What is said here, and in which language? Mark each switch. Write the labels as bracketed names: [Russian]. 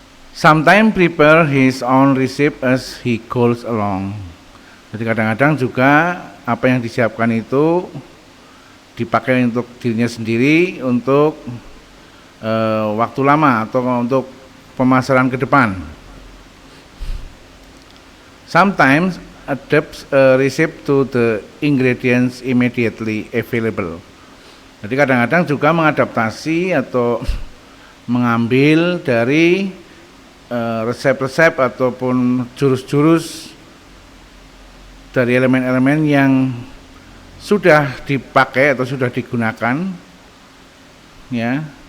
[English] Sometimes prepare his own recipe as he goes along. [Indonesian] Jadi kadang-kadang juga apa yang disiapkan itu dipakai untuk dirinya sendiri untuk waktu lama atau untuk pemasaran ke depan. [English] Sometimes adapts a recipe to the ingredients immediately available. [Indonesian] Jadi kadang-kadang juga mengadaptasi atau mengambil dari resep-resep ataupun jurus-jurus dari elemen-elemen yang sudah dipakai atau sudah digunakan, ya.